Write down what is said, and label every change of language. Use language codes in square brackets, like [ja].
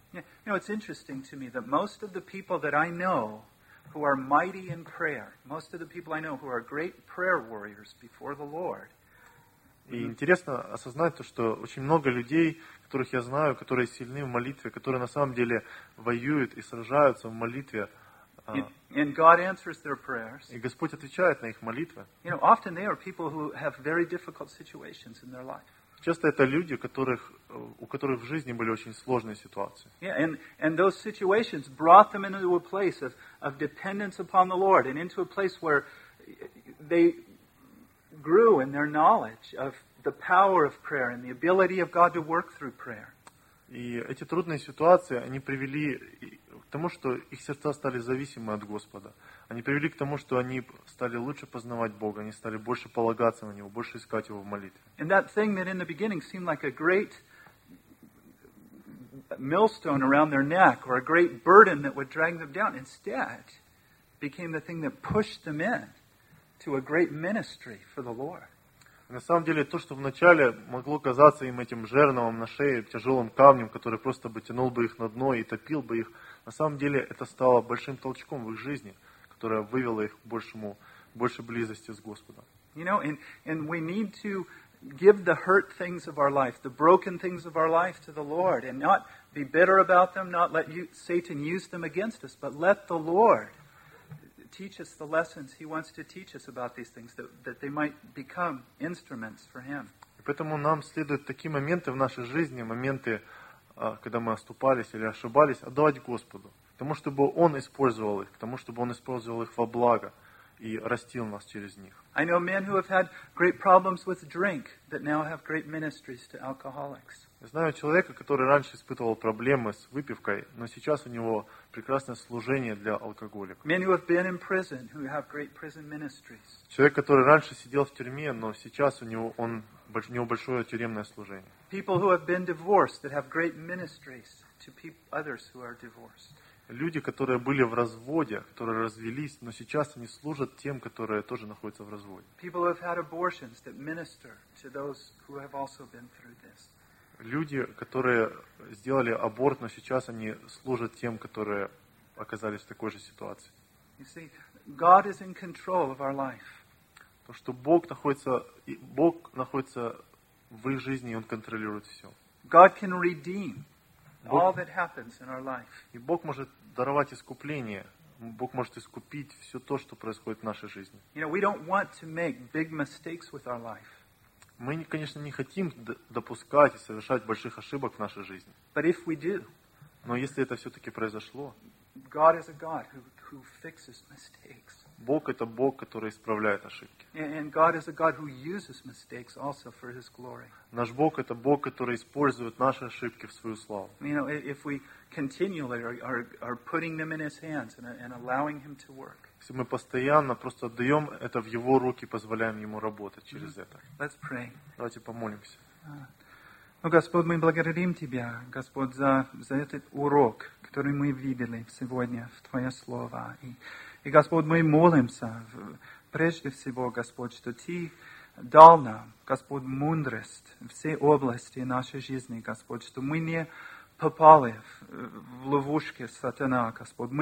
[en] Yeah, you know, it's interesting to me that most of the people that I know who are mighty in prayer, most of the people I know who are great prayer warriors before the Lord. [ru] И интересно осознать то, что очень много людей, которых я знаю, которые сильны в молитве, которые на самом деле воюют и сражаются в молитве. [en] And God answers their prayers. [ru] И Господь отвечает на их молитвы. [en] You know, often they are people who have very difficult situations in their life. [ru] Часто это люди, у которых в жизни были очень сложные ситуации. [en] Yeah, and those situations brought them into a place of dependence upon the Lord and into a place where they grew in their knowledge of the power of prayer and the ability of God to work through prayer. [ru] И эти трудные ситуации, они привели к тому, что их сердца стали зависимы от Господа. Они привели к тому, что они стали лучше познавать Бога, они стали больше полагаться на Него, больше искать Его в молитве. [en] And that thing that in the beginning seemed like a great millstone around their neck or a great burden that would drag them down, instead became the thing that pushed them in to a great ministry for the Lord. [ru] На самом деле, то, что вначале могло казаться им этим жерновом на шее, тяжелым камнем, который просто бы тянул бы их на дно и топил бы их, на самом деле это стало большим толчком в их жизни, которое вывело их к большему, большей близости с Господом. [en] You know, and we need to give the hurt things of our life, the broken things of our life to the Lord, and not be bitter about them, not let Satan use them against us, but let the Lord teach us the lessons he wants to teach us about these things, that they might become instruments for him. [ru] И поэтому нам следует такие моменты в нашей жизни, моменты, когда мы оступались или ошибались, отдавать Господу, к тому, чтобы он использовал их, к тому, чтобы он использовал их во благо и растил нас через них. [en] I know men who have had great problems with drink that now have great ministries to alcoholics. [ru] Я знаю человека, который раньше испытывал проблемы с выпивкой, но сейчас у него прекрасное служение для алкоголиков. [en] Many who have been in prison, who have great prison ministries. [ru] Человек, который раньше сидел в тюрьме, но сейчас у него большое тюремное служение. [en] People who have been divorced, that have great ministries to others who are divorced. [ru] Люди, которые были в разводе, которые развелись, но сейчас они служат тем, которые тоже находятся в разводе. [en] People who have had abortions that minister to those who have also been through this. [ru] Люди, которые сделали аборт, но сейчас они служат тем, которые оказались в такой же ситуации. [en] You see, God is in control of our life. [ru] То, что Бог находится в их жизни, и Он контролирует все. [en] God can redeem all that happens in our life. [ru] И Бог может даровать искупление. Бог может искупить все то, что происходит в нашей жизни. [en] You know, we don't want to make big mistakes with our life. [ru] Мы, конечно, не хотим допускать и совершать больших ошибок в нашей жизни. [en] But if we do, [ru] но если это все-таки произошло, [en] God is a God who fixes mistakes. [ru] Бог – это Бог, который исправляет ошибки. [en] And God is a God who uses mistakes also for His glory. [ru] Наш Бог – это Бог, который использует наши ошибки в свою славу. [en] You know, if we continually are putting them in His hands and allowing Him to work. [ru] Если мы постоянно просто отдаем это в Его руки, позволяем Ему работать через это. [en] Let's pray. [ru] Давайте помолимся. Ну, Господь, мы благодарим Тебя, Господь, за этот урок, который мы видели сегодня в Твое Слово. И Господь, мы молимся, прежде всего, Господь, что Ты дал нам, Господь, мудрость в все области нашей жизни, Господь, что мы не попали в ловушки сатана, Господь.